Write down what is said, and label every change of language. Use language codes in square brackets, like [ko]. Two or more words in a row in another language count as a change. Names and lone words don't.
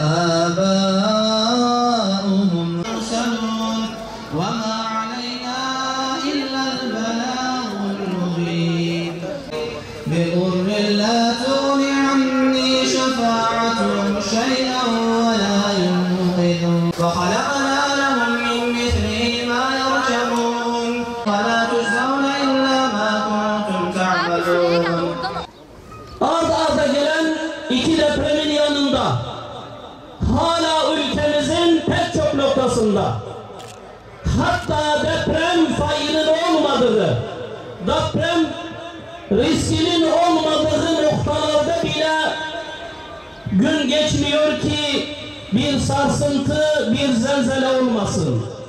[ar] آباؤهم يرسلون وما علينا إلا البلاغ المبين بضر لا تغني عني شفاعتهم شيئا ولا ينقذون وخلقنا لهم من مثله ما يركبون ولا تجزون إلا ما كنتم تعملون. [tr] Ard arda gelen iki depremin yanında hala ülkemizin pek çok noktasında hatta deprem failinin olmadığı, deprem riskinin olmadığı noktalarda bile gün geçmiyor ki bir sarsıntı, bir zelzele olmasın.